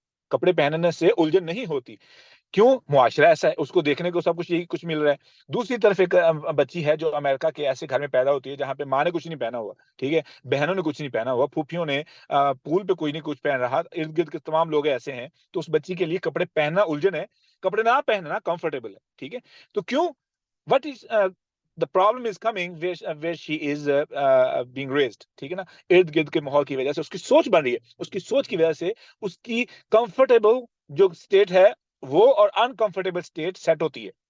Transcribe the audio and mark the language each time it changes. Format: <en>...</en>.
<ur>کپڑے پہننے سے الجھن نہیں ہوتی. کیوں؟ معاشرہ ایسا ہے, اس کو دیکھنے کو سب کچھ یہی کچھ مل رہا ہے. دوسری طرف ایک بچی ہے جو امریکہ کے ایسے گھر میں پیدا ہوتی ہے جہاں پہ ماں نے کچھ نہیں پہنا ہوا. ٹھیک ہے, بہنوں نے کچھ نہیں پہنا ہوا, پھوپھیوں نے پول پہ کوئی نہیں کچھ پہن رہا, ارد گرد کے تمام لوگ ایسے ہیں, تو اس بچی کے لیے کپڑے پہننا الجھن ہے, کپڑے نہ پہننا کمفرٹیبل ہے. ٹھیک ہے, تو کیوں؟</ur> <en>What is the problem is coming where she is being raised.</en> <ur>ٹھیک ہے نا, ارد گرد کے ماحول کی وجہ سے اس کی سوچ بن رہی ہے, اس کی سوچ کی وجہ سے اس کی کمفرٹیبل جو اسٹیٹ ہے وہ اور انکمفرٹیبل اسٹیٹ سیٹ ہوتی ہے.</ur>